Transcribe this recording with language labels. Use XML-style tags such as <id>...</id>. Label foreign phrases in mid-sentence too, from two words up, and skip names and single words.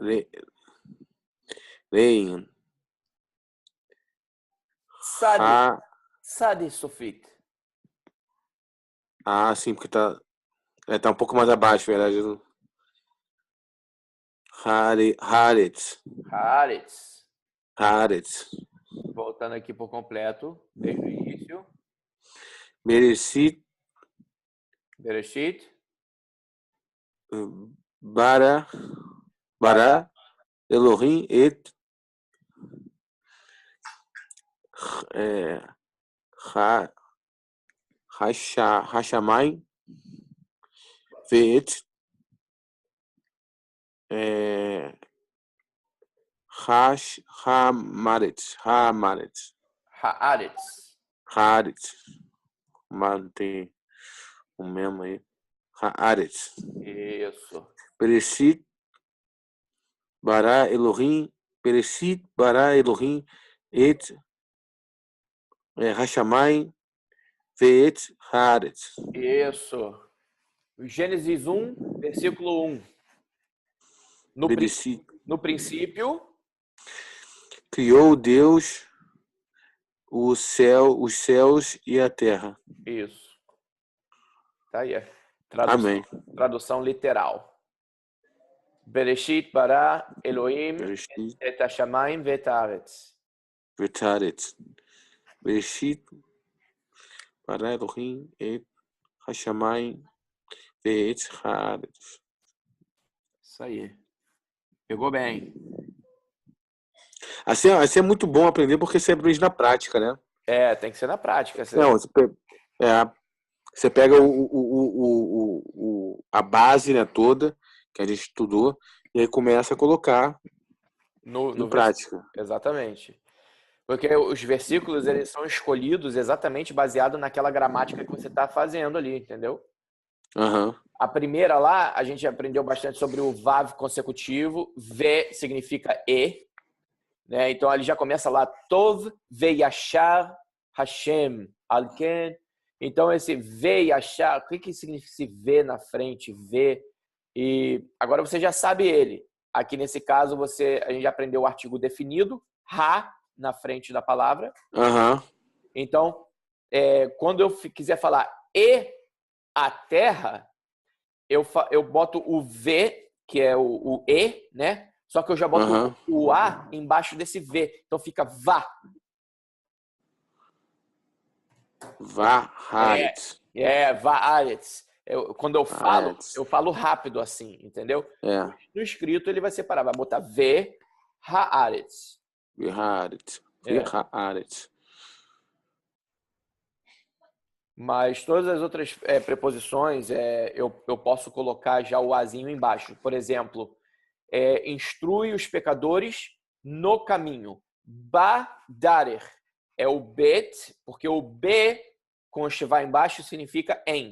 <he>צדי סופית.</he> <pt>Sim, porque tá um pouco mais abaixo, verdade. Haaretz. Voltando aqui por completo, desde o início. Bereshit.</pt> <he>ברא אלהים את השמים ואת הארץ.</he> <pt>Mantém o mesmo aí. Haaretz. Isso.</pt> <he>בראשית ברא אלהים את השמים ואת הארץ.</he> <pt>Isso. Gênesis 1, versículo 1. No princípio, criou Deus os céus e a terra. Isso. Tá aí. Amém. Tradução literal.</pt> <he>בראשית ברא אלהים את השמים ואת הארץ. בראשית ברא אלהים את השמים ואת הארץ.</he> <pt>Isso aí. Pegou bem. Assim é muito bom aprender porque você aprende na prática, né? Tem que ser na prática. Não, você pega a base, né, toda que a gente estudou e aí começa a colocar em prática. Exatamente. Porque os versículos eles são escolhidos exatamente baseado naquela gramática que você está fazendo ali, entendeu? Uhum. A primeira lá, a gente aprendeu bastante sobre o vav consecutivo. V significa e. Né? Então, ele já começa lá.</pt> <he>טוב וישר השם על כן.</he> <pt>Então, esse veyashar, o que significa esse V na frente? V. E agora você já sabe ele. Aqui, nesse caso, a gente já aprendeu o artigo definido. Ha na frente da palavra. Uhum. Então, quando eu quiser falar e a terra, eu boto o V, que é o E, né? Só que eu já boto o A embaixo desse V. Então fica vá. Va'aretz. Va'aretz. Quando eu falo rápido assim, entendeu? No escrito ele vai separar, vai botar V, haaretz. Va'aretz. Mas todas as outras preposições, eu posso colocar já o azinho embaixo. Por exemplo, instrui os pecadores no caminho. Badarer é o bet, porque o B com o shivá embaixo significa em.</pt>